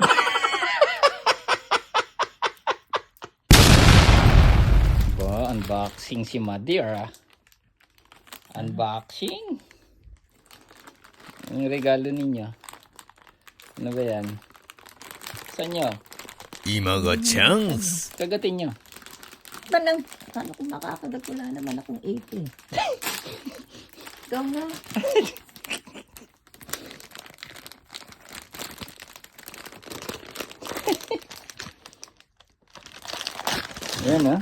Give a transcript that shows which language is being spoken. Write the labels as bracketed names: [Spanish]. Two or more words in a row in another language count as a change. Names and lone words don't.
[Filipino] Ba, unboxing si Madeira. Unboxing. Ang regalo ninyo. Ano ba yan? Saan nyo? [Japanese] 今がチャンス [Filipino] Kagatin nyo. Paano kung makakagat? Wala naman akong ipin. Ikaw na. Yan ha.